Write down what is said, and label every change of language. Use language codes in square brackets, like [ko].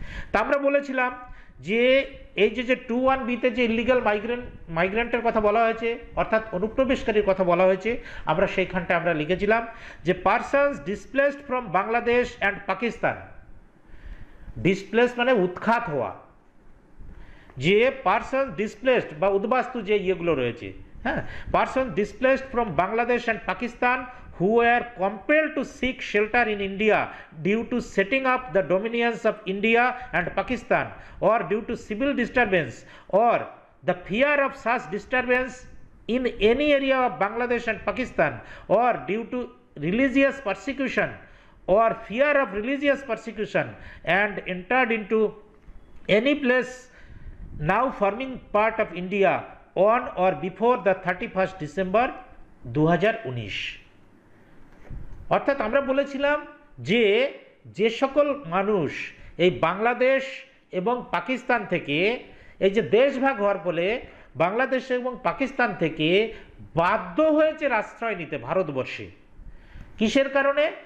[bn] তা আমরা বলেছিলাম যে এই যে 21B-তে যে ইল্লিগাল মাইগ্রেন্টের কথা বলা হয়েছে, অর্থাৎ অনুপ্রবেশকারীর কথা বলা হয়েছে, আমরা সেইখানটা আমরা লিখেছিলাম যে [en] Persons displaced from Bangladesh and Pakistan. [bn] Displace মানে উৎখাত হওয়া, যে পারসন ডিসপ্লেসড বা উদ্বাস্তু যে ইয়েগুলো রয়েছে, হ্যাঁ, [en] Person displaced from Bangladesh and Pakistan who were compelled to seek shelter in India due to setting up the dominions of India and Pakistan, or due to civil disturbance, or the fear of such disturbance in any area of Bangladesh and Pakistan, or due to religious persecution or fear of religious persecution, and entered into any place now forming part of India on or before the 31st December 2019। [bn] অর্থাৎ আমরা বলেছিলাম যে যে সকল মানুষ এই বাংলাদেশ এবং পাকিস্তান থেকে এই যে দেশভাগ হওয়ার ফলে বাংলাদেশ এবং পাকিস্তান থেকে বাধ্য হয়েছে আশ্রয় নিতে ভারতবর্ষে, কিসের কারণে?